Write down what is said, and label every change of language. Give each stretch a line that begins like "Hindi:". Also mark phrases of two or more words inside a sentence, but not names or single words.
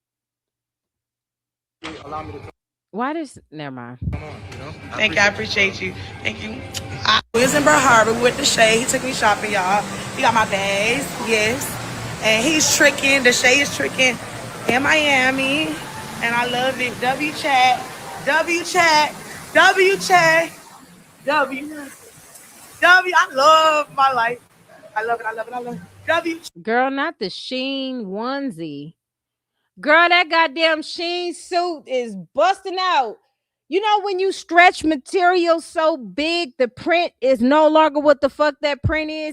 English: Allow me to come. Why does never mind? Thank you, I appreciate you. Thank you. I was in Bar Harbor with Daysha. He took me shopping, y'all. He got my bags, yes. And he's tricking. Daysha is tricking in Miami. And I love it. W chat. W chat. W chat. W. I love my life. I love it. I love it. I love it. W. Girl, not the Sheen onesie. Girl, that goddamn Sheen suit is busting out. You know, when you stretch material so big, the print is no longer what the fuck that print is.